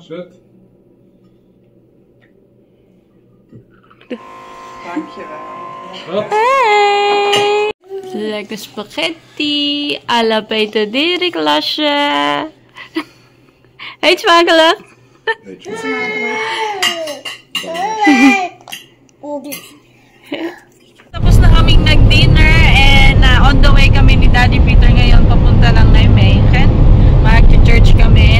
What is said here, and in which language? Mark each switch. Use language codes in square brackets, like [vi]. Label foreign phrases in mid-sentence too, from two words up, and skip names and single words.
[nl] Zet. Dankjewel. Hey! Lekker spaghetti! [fr] À la [nl] Peter Dirk lasje! Eet smakelijk! [tl] Tapos na kaming nag-dinner and [en] on the way [tl] kami ni Daddy Peter ngayon papunta lang na Mayhem. Mag-church kami